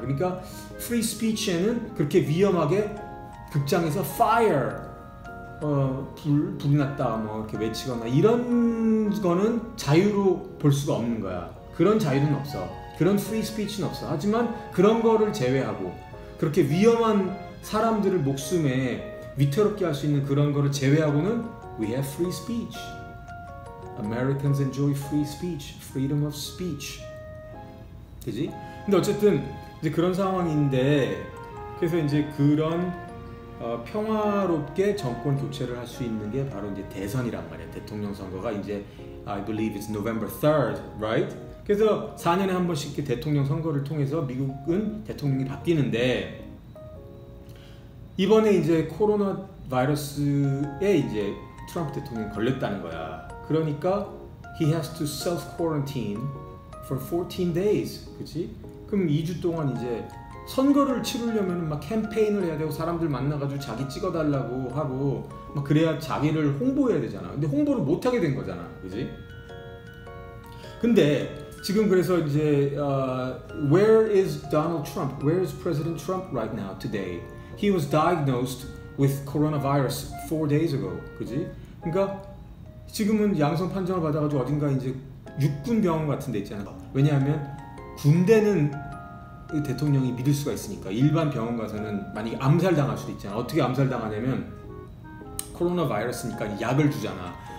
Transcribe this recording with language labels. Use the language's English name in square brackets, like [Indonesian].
[Korean] 그러니까 free speech에는 그렇게 위험하게 극장에서 fire 불이 났다 뭐 이렇게 외치거나 이런 거는 자유로 볼 수가 없는 거야. 그런 자유는 없어. 그런 free speech는 없어. 하지만 그런 거를 제외하고 그렇게 위험한 사람들을 목숨에 위태롭게 할 수 있는 그런 거를 제외하고는 [English] we have free speech. Americans enjoy free speech, freedom of speech. [Korean] 그지? 근데 어쨌든 이제 그런 상황인데, 그래서 이제 그런 평화롭게 정권 교체를 할 수 있는 게 바로 이제 대선이란 말이야. 대통령 선거가 이제 [English] I believe it's November 3rd, right? [Korean] 그래서 4년에 한 번씩 대통령 선거를 통해서 미국은 대통령이 바뀌는데, 이번에 이제 코로나 바이러스에 이제 트럼프 대통령이 걸렸다는 거야. 그러니까 [English] he has to self-quarantine for 14 days. [Korean] 그치? 그럼 2주 동안 이제 선거를 치르려면 막 캠페인을 해야 되고 사람들 만나가지고 자기 찍어달라고 하고 막 그래야 자기를 홍보해야 되잖아. 근데 홍보를 못하게 된 거잖아. 그치? 근데 지금 그래서 이제 [English] Where is Donald Trump? Where is President Trump right now today? He was diagnosed with coronavirus 4 days ago. [Korean] 그지? 그러니까 지금은 양성 판정을 받아가지고 어딘가 이제 육군 병원 같은 데 있잖아. 왜냐하면 군대는 대통령이 믿을 수가 있으니까. 일반 병원 가서는 만약에 암살당할 수도 있잖아. 어떻게 암살당하냐면 코로나 바이러스니까 약을 주잖아.